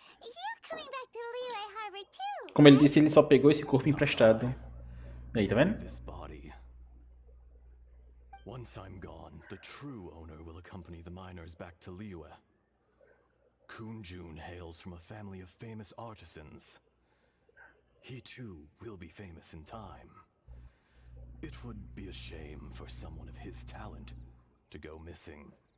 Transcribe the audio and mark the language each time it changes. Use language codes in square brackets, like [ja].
[en] You're coming back to Liyue Harbor too. [pt] Como ele disse, ele só pegou esse corpo emprestado. Aí, tá vendo? [en] This body. Once I'm gone, the true owner will accompany the miners back to Liyue. Kunjun hails from a family of famous artisans. He too will be famous in time. It would be a shame for someone of his talent to go missing.